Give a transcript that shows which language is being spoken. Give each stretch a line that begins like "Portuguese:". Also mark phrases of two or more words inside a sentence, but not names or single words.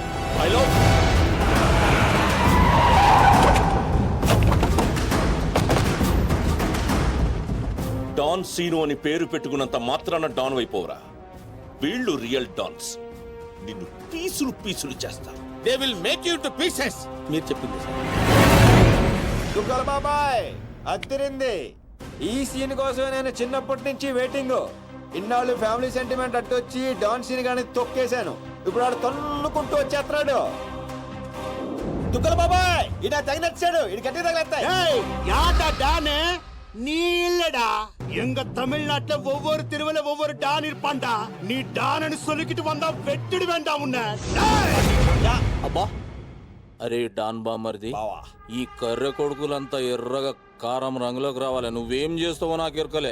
Telugu: డాన్ సీను అని పేరు పెట్టుకున్నంత మాత్రాన డాన్ అయిపోవరా? వీళ్ళు
English: real dons.
Telugu: నిన్ను పీసులు పీసులు చేస్తారు.
English: They will make you to pieces.
Telugu: మీరు చెప్పింది సార్. దుగ్గల బాబాయ్, అద్దరింది. ఈ సీన్ కోసమే నేను చిన్నప్పటి నుంచి వెయిటింగ్. ఇన్నాళ్ళు
English: family sentiment
Telugu: అట్టొచ్చి
English: don scene
Telugu: గాని తొక్కేశాను. ఇప్పుడు ఆడు తన్నుకుంటూ వచ్చేస్తున్నాడు. దుగ్గల బాబాయ్, ఇడా తగినచ్చాడు. ఇది గట్టి తగిలేస్తాయి.
Tamil: நீ இல்லடா, எங்க தமிழ்நாட்டுல ஒவ்வொரு திருவிழா ஒவ்வொரு டான் இருப்பான்டா. நீ டான்னு சொல்லிக்கிட்டு வந்தா வெட்டிடு வேண்டாம் உன்னை.
Telugu: అబ్బా, అరే డాన్ బామర్ది, బావా. ఈ కర్రె కొడుకులంతా ఎర్రగా కారం రంగులోకి రావాలి. నువ్వేం చేస్తావో నాకు ఎరకలే.